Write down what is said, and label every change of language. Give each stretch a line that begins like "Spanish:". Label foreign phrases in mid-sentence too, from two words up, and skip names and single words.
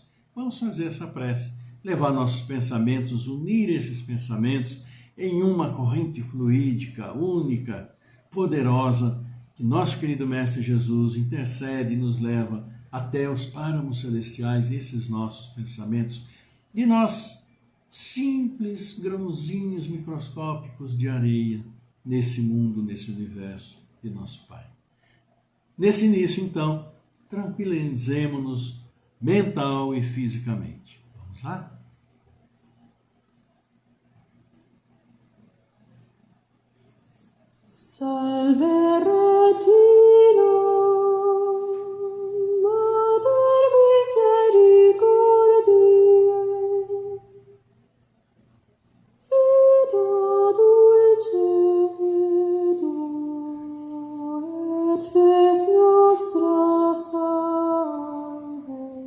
Portuguese: Vamos fazer essa prece, levar nossos pensamentos, unir esses pensamentos em uma corrente fluídica, única, poderosa, que nosso querido Mestre Jesus intercede e nos leva até os páramos celestiais, esses nossos pensamentos, e nós, simples grãozinhos microscópicos de areia, nesse mundo, nesse universo de nosso Pai. Nesse início, então, tranquilizemos-nos mental e fisicamente. Vamos lá?
Latin: Salve Regina, Mater misericordiae, vita dulcedo, merces nostras salve.